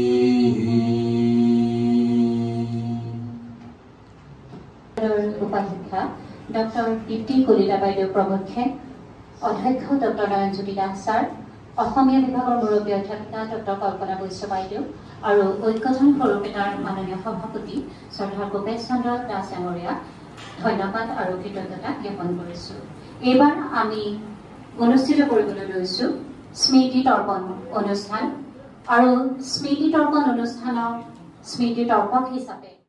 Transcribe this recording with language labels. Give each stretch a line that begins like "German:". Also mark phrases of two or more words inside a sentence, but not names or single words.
Assamese: উপাধ্যক্ষা ডক্টৰ দীপ্তি কলিতা বাইদেউ প্ৰমুখে অধ্যক্ষ ডক্টৰ নয়নজ্যোতি দাস ছাৰ অসমীয়া বিভাগৰ মুৰব্বী অধ্যাপিকা ডক্টৰ কল্পনা বৈশ্য বাইদেউ আৰু ঐক্যথান সৰুকেটাৰ মাননীয় সভাপতি শ্ৰদ্ধা ভূপেশ চন্দ্ৰ দাস ডাঙৰীয়া ধন্যবাদ আৰু কৃতজ্ঞতা জ্ঞাপন কৰিছো। এইবাৰ আমি অনুষ্ঠিত কৰিবলৈ লৈছো স্মৃতি তৰ্পণ অনুষ্ঠান আৰু স্মৃতি তৰ্পণ অনুষ্ঠানৰ স্মৃতি তৰ্পক হিচাপে